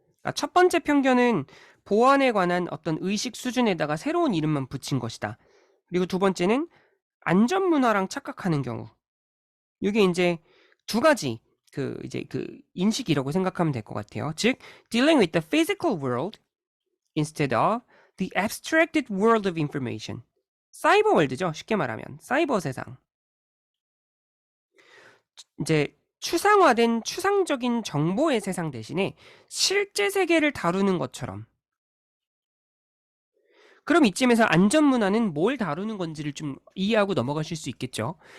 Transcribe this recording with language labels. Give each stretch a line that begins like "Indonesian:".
Korean: 첫 번째 편견은 보안에 관한 어떤 의식 수준에다가 새로운 이름만 붙인 것이다. 그리고 두 번째는 안전 문화랑 착각하는 경우. 이게 이제 두 가지 이제 인식이라고 생각하면 될 것 같아요.
English: 즉, dealing with the physical world instead of the abstracted world of information.
Korean: 사이버 월드죠. 쉽게 말하면 사이버 세상. 이제 추상화된 추상적인 정보의 세상 대신에 실제 세계를 다루는 것처럼. 그럼 이쯤에서 안전문화는 뭘 다루는 건지를 좀 이해하고 넘어가실 수 있겠죠.